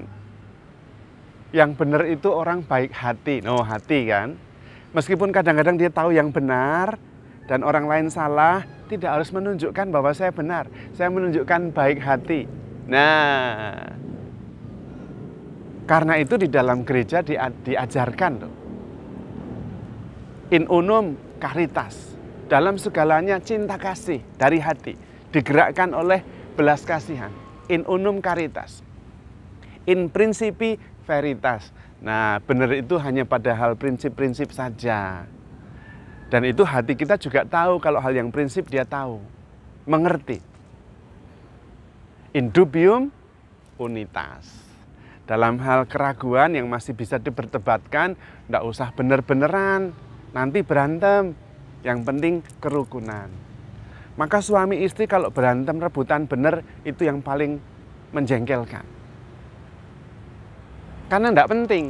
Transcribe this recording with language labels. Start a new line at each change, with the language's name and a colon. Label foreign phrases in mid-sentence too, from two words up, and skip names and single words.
Indonesian: Yang benar itu orang baik hati, hati kan. Meskipun kadang-kadang dia tahu yang benar dan orang lain salah, tidak harus menunjukkan bahwa saya benar. Saya menunjukkan baik hati. Nah, karena itu di dalam gereja diajarkan loh.
Latin: In unum caritas.
Indonesian: Dalam segalanya cinta kasih dari hati. Digerakkan oleh belas kasihan.
Latin: In unum caritas. In principi veritas.
Indonesian: Nah, benar itu hanya pada hal prinsip-prinsip saja. Dan itu hati kita juga tahu, kalau hal yang prinsip dia tahu. Mengerti.
Latin: In dubium unitas.
Indonesian: Dalam hal keraguan yang masih bisa diperdebatkan, tidak usah benar-beneran, nanti berantem. Yang penting kerukunan. Maka suami istri kalau berantem rebutan benar, itu yang paling menjengkelkan. Karena tidak penting.